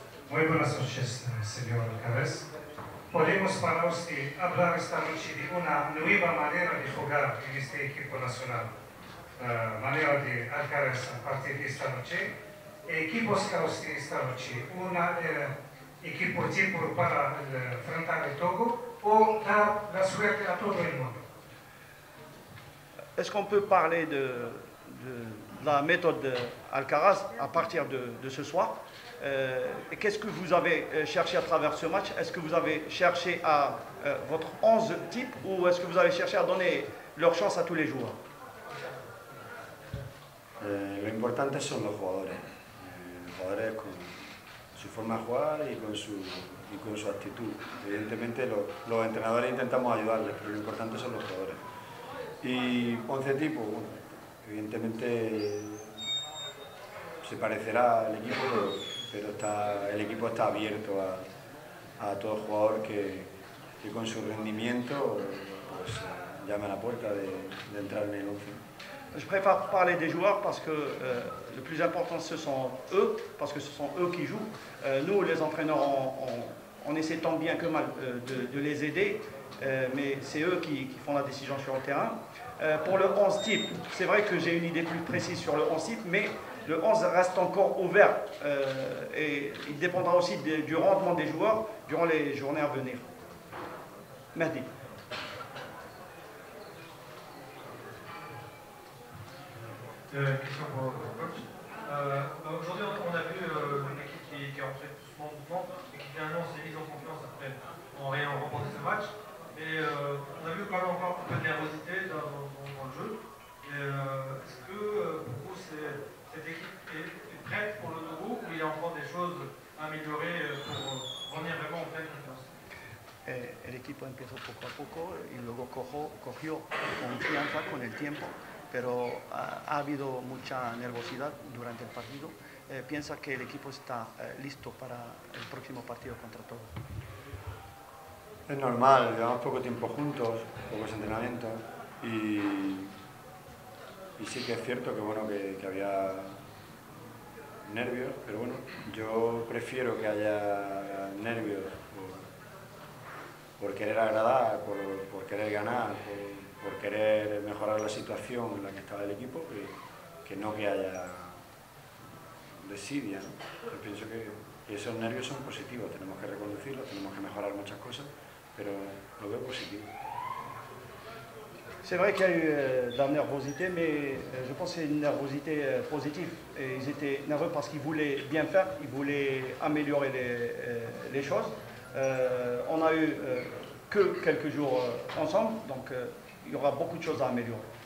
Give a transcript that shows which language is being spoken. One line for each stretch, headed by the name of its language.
Spanish: Muy buenas noches, señor Alcaraz. Podemos para usted hablar esta noche de una nueva manera de jugar en este equipo nacional. Manera de Alcaraz a partir de esta noche. ¿Qué busca usted esta noche? ¿Una equipo tipo para enfrentar el Togo o dar la suerte a todo el mundo?
French: Est-ce qu'on peut parler de la méthode Alcaraz à partir de ce soir? Qu'est-ce que vous avez cherché à travers ce match? Est-ce que vous avez cherché à votre 11 type ou est-ce que vous avez cherché à donner leur chance à tous les joueurs?
Spanish: Lo importante son los jugadores. Los jugadores con su forma de jugar y con su actitud. Evidentemente los entrenadores intentamos ayudarles, pero lo importante son los jugadores. Y 11 tipos, bueno, evidentemente se parecerá al equipo, pero el equipo está abierto a todo jugador que con su rendimiento pues, llame a la puerta de entrar en el 11.
French: Je préfère parler des joueurs parce que le plus important ce sont eux, parce que ce sont eux qui jouent. Nous, les entraîneurs, on essaie tant bien que mal de les aider, mais c'est eux qui font la décision sur le terrain. Pour le 11 type, c'est vrai que j'ai une idée plus précise sur le 11 type, mais le 11 reste encore ouvert et il dépendra aussi du rendement des joueurs durant les journées à venir. Mehdi. Question pour le coach. Aujourd'hui, on a vu une équipe qui est rentrée doucement, et qui finalement s'est mise en confiance après en ayant remporté ce match. Mais on a vu quand même encore un peu de nervosité dans le jeu. Est-ce que pour vous, cette équipe est prête pour le Togo ou il y a encore des choses à améliorer pour revenir vraiment en pleine confiance?
Spanish: El equipo empezó poco a poco y luego cogió confianza con el tiempo, pero ha habido mucha nervosidad durante el partido. ¿Piensa que el equipo está listo para el próximo partido contra Togo? Es normal, llevamos poco tiempo juntos, pocos entrenamientos y sí que es cierto que, bueno, que había nervios, pero bueno, yo prefiero que haya nervios por querer agradar, por querer ganar, por querer mejorar la situación en la que estaba el equipo, que no que haya desidia, ¿no? Yo pienso que esos nervios son positivos, tenemos que reconducirlos, tenemos que mejorar muchas cosas, pero lo veo positivo.
French: C'est vrai qu'il y a eu de la nervosité, mais je pense que c'est une nervosité positive. Et ils étaient nerveux parce qu'ils voulaient bien faire, ils voulaient améliorer les choses. On a eu que quelques jours ensemble, donc il y aura beaucoup de choses à améliorer.